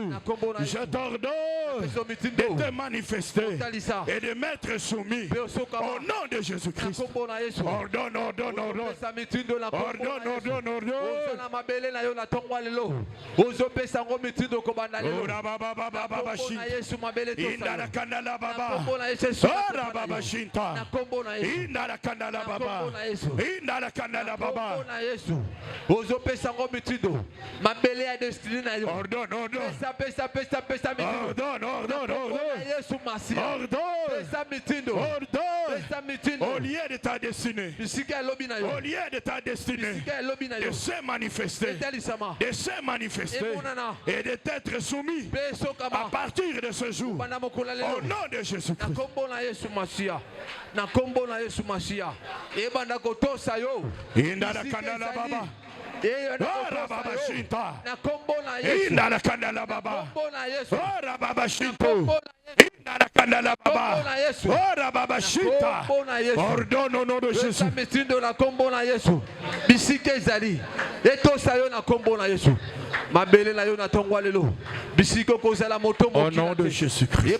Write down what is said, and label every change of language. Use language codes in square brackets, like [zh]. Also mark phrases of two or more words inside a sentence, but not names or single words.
[fr] Je t'ordonne de te manifester et de m'être soumis au nom de Jésus-Christ. Ordonne, ordonne, ordonne. Ordonne, ordonne, ordonne. Ora baba baba baba indala kandala baba ora baba shinta indala kandala baba indala kandala baba [ln] ozo pesa ngo mitindo mabele ya destiny na yo [fr] ordonne ordonne [ln] pesa [fr] ordonne ordonne ordonne [ln] Yesu masi [fr] ordonne [ln] pesa mitindo [fr] ordonne [ln] pesa mitindo [fr] au lieu de ta destinée [ln] bisika lobi na yo [fr] au lieu de ta destinée [ln] bisika lobi na yo [fr] de se manifester et de t'être soumis à partir de ce jour au nom de Jésus-Christ. Indala kandala baba Ordonne au nom de Jésus. Au nom de Jésus-Christ.